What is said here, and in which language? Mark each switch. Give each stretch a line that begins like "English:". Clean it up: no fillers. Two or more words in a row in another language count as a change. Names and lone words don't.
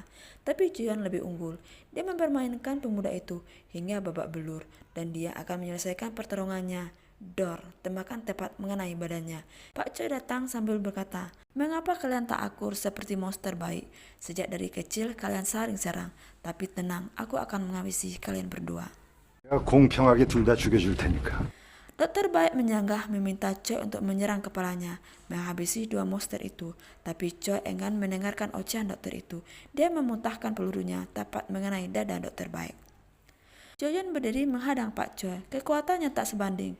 Indonesian: Tapi Joyeon lebih unggul. Dia mempermainkan pemuda itu hingga babak belur, dan dia akan menyelesaikan pertarungannya. Dor, tembakan tepat mengenai badannya. Pak Choi datang sambil berkata, "Mengapa kalian tak akur seperti monster Baik? Sejak dari kecil kalian saling serang. Tapi tenang, aku akan menghabisi kalian berdua."
Korean: 내가 공평하게 둘 다 죽여줄 테니까.
Indonesian: Dokter Baik menyanggah meminta Choi untuk menyerang kepalanya, menghabisi 2 monster itu. Tapi Choi enggan mendengarkan ocehan dokter itu. Dia memuntahkan pelurunya tepat mengenai dada dokter Baik. Joyeon berdiri menghadang Pak Choi. Kekuatannya tak sebanding.